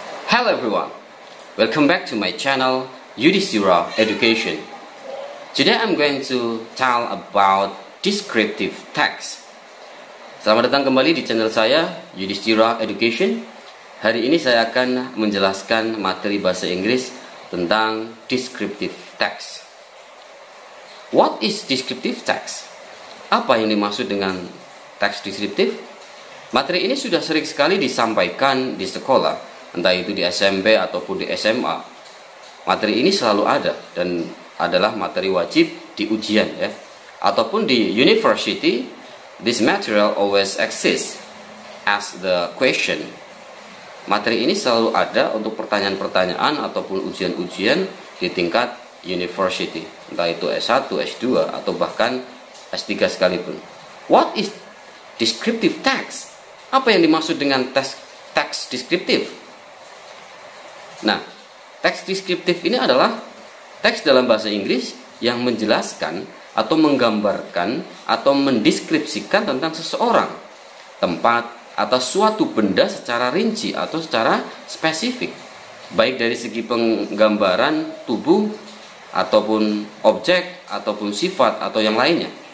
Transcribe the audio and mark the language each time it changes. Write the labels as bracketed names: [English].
[English] Hello everyone, welcome back to my channel Yudhishthira Education. Today I'm going to tell about descriptive text. [Indonesian] Selamat datang kembali di channel saya Yudhishthira Education. Hari ini saya akan menjelaskan materi bahasa Inggris tentang descriptive text. [English] What is descriptive text? [Indonesian] Apa yang dimaksud dengan teks deskriptif? Materi ini sudah sering sekali disampaikan di sekolah, entah itu di SMP ataupun di SMA. Materi ini selalu ada dan adalah materi wajib di ujian ya. Ataupun di [English] university, this material always exists as the question. [Indonesian] Materi ini selalu ada untuk pertanyaan-pertanyaan ataupun ujian-ujian di tingkat university, entah itu S1, S2 atau bahkan S3 sekalipun. [English] What is descriptive text? [Indonesian] Apa yang dimaksud dengan teks deskriptif? Nah, teks deskriptif ini adalah teks dalam bahasa Inggris yang menjelaskan atau menggambarkan atau mendeskripsikan tentang seseorang, tempat, atau suatu benda secara rinci atau secara spesifik, baik dari segi penggambaran tubuh ataupun objek ataupun sifat atau yang lainnya.